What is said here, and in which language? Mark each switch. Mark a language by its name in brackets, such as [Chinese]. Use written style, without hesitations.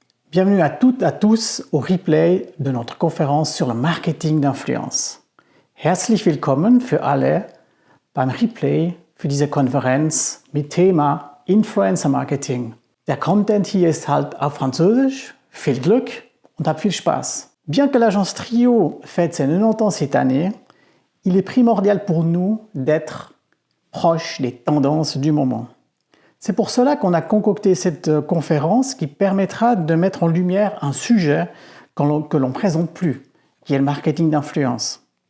[French] Bienvenue à toutes et à tous au replay de notre Konferenz sur le Marketing d'influence. [German] Herzlich willkommen für alle beim Replay für diese Konferenz mit Thema Influencer Marketing. Der Content hier ist halt auf Französisch. Viel Glück und hab viel Spaß. [French] Bien que l'agence Trio fête ses 90 ans cette année, il est primordial pour nous d'être proche des tendances du moment. C'est pour cela qu'on a concocté cette conférence qui permettra de mettre en lumière un sujet que l'on ne présente plus, qui est le marketing d'influence.